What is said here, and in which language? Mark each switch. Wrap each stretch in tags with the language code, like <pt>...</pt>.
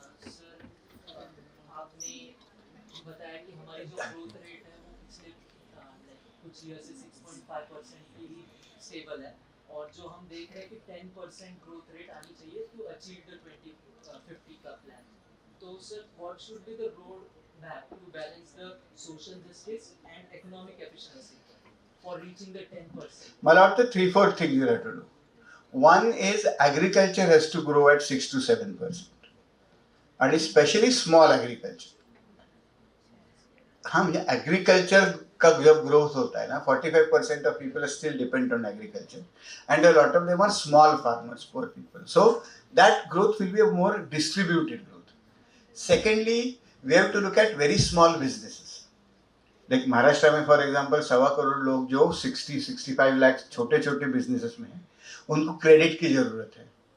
<hi>Sir आपने बताया कि हमारी जो ग्रोथ रेट है वो पिछले कुछ ईयर से 6.5% की ही स्टेबल है, और जो हम देख रहे हैं कि 10% ग्रोथ रेट आनी चाहिए</hi> <en>to achieve the</en> <hi>2050 का प्लान.</hi> <en>तो sir what should be the road map to balance the social justice and economic efficiency for reaching the 10%?</en> <mr>मला वाटतं</mr> <en>3-4 things you have to do. One is agriculture has to grow at 6 to 7%, आणि specially small agriculture.</en> <hi>हाँ, म्हणजे agriculture का जब growth होता है ना,</hi> <en>45% of people are still depend on agriculture, and a lot of them are small farmers, poor people. So that growth will be a more distributed growth. Secondly, we have to look at very small businesses. Like</en> <hi>Maharashtra में for example 1.25 crore लोग जो 60-65 लाख छोटे छोटे businesses में हैं, उनको credit की ज़रूरत है.</hi>